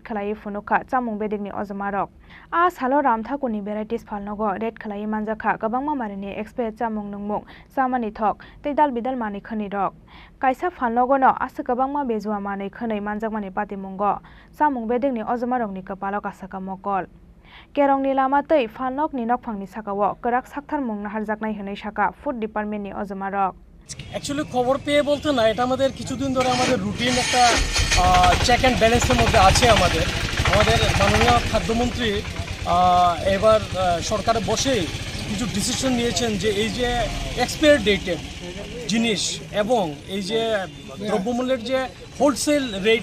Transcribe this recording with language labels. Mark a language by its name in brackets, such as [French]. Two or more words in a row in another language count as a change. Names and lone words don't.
[Kok Borok] khlai phunukha chamung bedekni ojamarok a salo Ramthakurni varieties phalnogo red khlai manjakha gabangma marini expert chamung nungmung samani thok tei dal bidal mani khani rok kaisa phalnogo no asa gabangma bejua mani khani manjakmani patimungo chamung bedekni ojamarokni kapalok asaka mokol Kerongni lama tei phalnokni nokphangni sakao karak sakthar mungna harjaknai henai shaka [English] food department [Kok Borok] ni ojamarok [Bangla] অ্যাকচুয়ালি খবর পেয়ে বলতে না, এটা আমাদের কিছুদিন ধরে আমাদের রুটিন একটা [English] check and balance [Bangla] মধ্যে আছে। আমাদের মাননীয় খাদ্যমন্ত্রী এবার সরকারে বসে কিছু ডিসিশন নিয়েছেন যে এই যে [English] expire dated [Bangla] জিনিস এবং এই যে দ্রব্যমূল্যের যে [English] wholesale rate